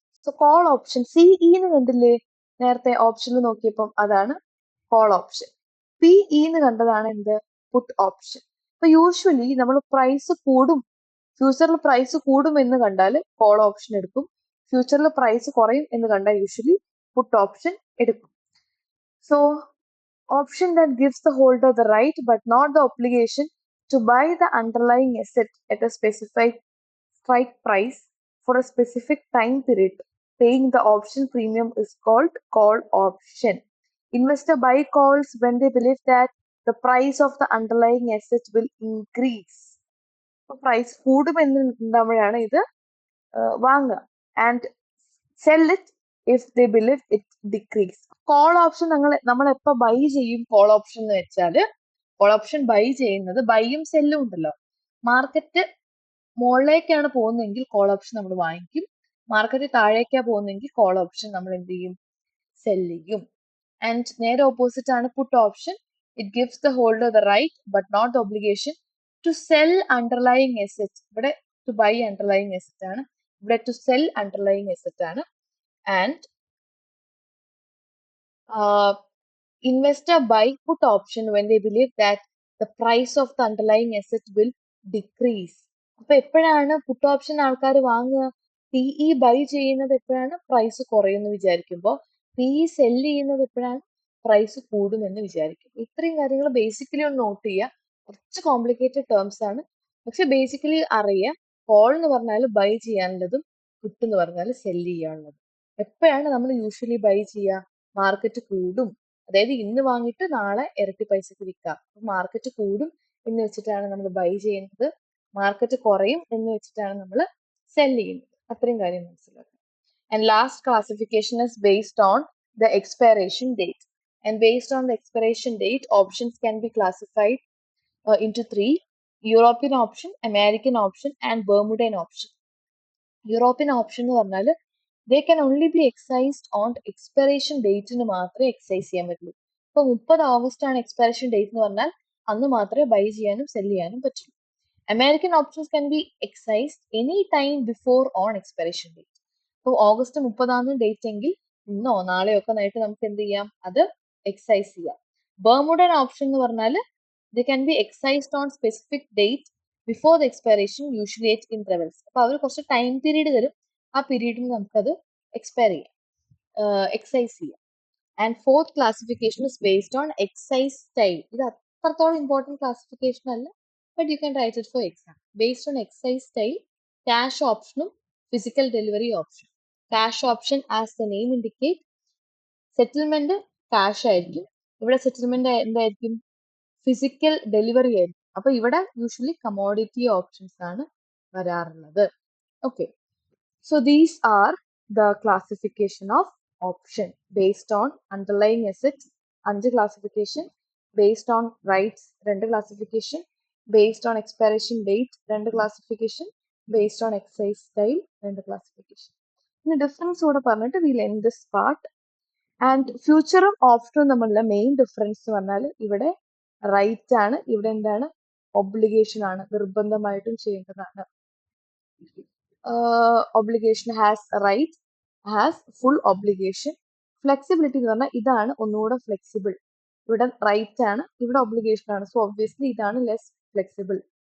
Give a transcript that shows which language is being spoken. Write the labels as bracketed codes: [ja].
[ml] So call option CE എന്ന് കണ്ടില്ലേ നേരത്തെ ഓപ്ഷനിൽ നോക്കിയപ്പം, അതാണ് കോൾ ഓപ്ഷൻ. PE എന്ന് കണ്ടതാണ് എന്ത്? പുട്ട് ഓപ്ഷൻ. അപ്പൊ യൂഷ്വലി നമ്മൾ പ്രൈസ് കൂടും, ഫ്യൂച്ചറിൽ പ്രൈസ് കൂടും എന്ന് കണ്ടാൽ കോൾ ഓപ്ഷൻ എടുക്കും, ഫ്യൂച്ചറിൽ പ്രൈസ് കുറയും എന്ന് കണ്ടാൽ യൂഷ്വലി പുട്ട് ഓപ്ഷൻ എടുക്കും. [en] So option that gives the holder the right but not the obligation to buy the underlying asset at a specified strike price for a specific time period, paying the option premium, is called call option. Investor buy calls when they believe that the price of the underlying asset will increase. [ml] Price കൂടുമെന്നുണ്ടാകുമ്പോഴാണ് ഇത് വാങ്ങുക. [en] And sell it if they believe it decrease. [ml] Call option നമ്മൾ എപ്പോൾ by ചെയ്യും? Call option എന്ന് വെച്ചാല്, call option by ചെയ്യുന്നത്, ബൈയും സെല്ലും ഉണ്ടല്ലോ, മാർക്കറ്റ് മുകളിലേക്കാണ് പോകുന്നതെങ്കിൽ കോൾ ഓപ്ഷൻ നമ്മൾ വാങ്ങിക്കും, മാർക്കറ്റ് താഴേക്കാണ് പോകുന്നതെങ്കിൽ കോൾ ഓപ്ഷൻ നമ്മൾ എന്ത് ചെയ്യും? സെൽ ചെയ്യും. [en] and [ml] നേരെ ഓപ്പോസിറ്റ് ആണ് puttu option. [en] It gives the holder the right but not the obligation to sell underlying asset. [ml] ഇവിടെ ടു ബൈ അണ്ടർലൈങ് എസെറ്റ് ആണ്, ഇവിടെ ടു സെൽ അണ്ടർലൈങ് എസെറ്റ് ആണ്. [en] And investor buy put option when they believe that the price of the underlying asset will decrease. [ml] അപ്പൊ എപ്പോഴാണ് puttu option ആൾക്കാർ വാങ്ങുക? PE by ചെയ്യുന്നത് എപ്പോഴാണ്? പ്രൈസ് കുറയുമെന്ന് വിചാരിക്കുമ്പോൾ. PE സെൽ ചെയ്യുന്നത് എപ്പോഴാണ്? പ്രൈസ് കൂടുമെന്ന് വിചാരിക്കും. ഇത്രയും കാര്യങ്ങൾ ബേസിക്കലി ഒന്ന് നോട്ട് ചെയ്യുക. കുറച്ച് കോംപ്ലിക്കേറ്റഡ് ടേംസ് ആണ്, പക്ഷെ ബേസിക്കലി അറിയാം. കോൾ എന്ന് പറഞ്ഞാൽ ബൈ ചെയ്യാനുള്ളതും, പുട്ട് എന്ന് പറഞ്ഞാൽ സെൽ ചെയ്യാനുള്ളതും. എപ്പോഴാണ് നമ്മൾ യൂഷ്വലി ബൈ ചെയ്യുക? മാർക്കറ്റ് കൂടും, അതായത് ഇന്ന് വാങ്ങിയിട്ട് നാളെ ഇരട്ടി പൈസക്ക് വിൽക്കാം. അപ്പൊ മാർക്കറ്റ് കൂടും എന്ന് വെച്ചിട്ടാണ് നമ്മൾ ബൈ ചെയ്യുന്നത്, മാർക്കറ്റ് കുറയും എന്ന് വെച്ചിട്ടാണ് നമ്മൾ സെൽ ചെയ്യുന്നത്. അത്രയും കാര്യം മനസ്സിലാക്കുക. [en] And last classification is based on the expiration date. And based on the expiration date, options can be classified into 3: European option, American option and Bermudan option. [ml] European option എന്ന് പറഞ്ഞാൽ [en] they can only be excised on expiration [ml] ഡേറ്റിന് മാത്രമേ excise ചെയ്യാൻ പറ്റുള്ളൂ. ഇപ്പൊ 30 August ആണ് expiration date എന്ന് പറഞ്ഞാൽ അന്ന് മാത്രമേ ബൈ ചെയ്യാനും സെൽ ചെയ്യാനും പറ്റുള്ളൂ. [en] American options can be excised any time before on expiration date. [ml] ഇപ്പോൾ ഓഗസ്റ്റ് 30 ഡേറ്റ് എങ്കിൽ ഇന്നോ നാളെയോ ഒക്കെ ആയിട്ട് നമുക്ക് എന്ത് ചെയ്യാം? അത് എക്സൈസ് ചെയ്യാം. ബെർമുഡൻ ഓപ്ഷൻ എന്ന് പറഞ്ഞാൽ [en] they can be excised on specific date before the expiration, usually at intervals. [ml] അപ്പൊ അവർ കുറച്ച് ടൈം പീരീഡ് തരും, ആ പീരീഡിൽ നമുക്കത് എക്സ്പയർ ചെയ്യാം, എക്സൈസ് ചെയ്യാം. [en] And fourth classification is based on excise style. [ml] ഇത് അത്രത്തോളം ഇമ്പോർട്ടൻറ്റ് ക്ലാസിഫിക്കേഷൻ അല്ല, [en] But you can write it for exam. Based on excise style, cash ഓപ്ഷനും physical delivery option. Cash option as the name indicate, settlement cash ആയിരിക്കും. [ml] ഇവിടെ settlement എന്തായിരിക്കും? Physical delivery ആയിരിക്കും. അപ്പൊ ഇവിടെ യൂഷ്വലി കമോഡിറ്റി ഓപ്ഷൻസ് ആണ് വരാറുള്ളത്. [en] Okay, so these are the classification of option based on underlying assets, 5 classification, based on rights 2 classification, based on expiration date 2 classification, based on excise style 2 classification. In difference [ml] കൂടെ പറഞ്ഞിട്ട് [en] we'll end this part. [ml] And ഫ്യൂച്ചറും ഓപ്ഷനും തമ്മിലുള്ള main difference എന്ന് പറഞ്ഞാൽ ഇവിടെ right ആണ്, ഇവിടെ എന്താണ് ഒബ്ലിഗേഷൻ ആണ്, നിർബന്ധമായിട്ടും ചെയ്യേണ്ടതാണ്. [en] Obligation has right, has full obligation. [ml] Flexibility എന്ന് പറഞ്ഞാൽ ഇതാണ് ഒന്നുകൂടെ ഫ്ലെക്സിബിൾ. ഇവിടെ റൈറ്റ് ആണ്, ഇവിടെ ഒബ്ലിഗേഷൻ ആണ്, സോ ഒബ്വിയസ്ലി ഇതാണ് ലെസ് ഫ്ലെക്സിബിൾ.